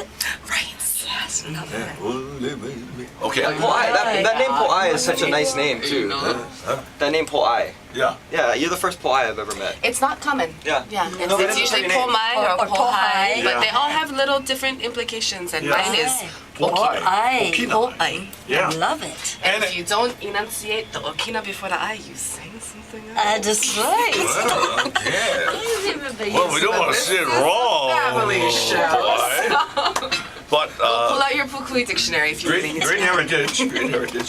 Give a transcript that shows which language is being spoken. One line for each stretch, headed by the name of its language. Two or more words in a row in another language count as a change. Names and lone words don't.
English: Right. Yes. okay. Po'ai, that name Po'ai is such a nice name too. That name Po'ai. Yeah. Yeah, you're the first Po'ai I've ever met. It's not common. Yeah. Yeah. No, It's, they it's didn't usually say your name. Pomai or Or Pohai. Pohai, but Yeah. they all have little different implications, and Yeah. mine is Po'ai. Okina. Okina. Po'ai. Yeah. I love it. And And if you don't enunciate the Okina before the I, you sing something else. That's right. Well, okay. Everybody Well, we don't want to say it wrong. family show. Boy. But Pull out your Pukui dictionary if you really need great to. heritage. Great heritage.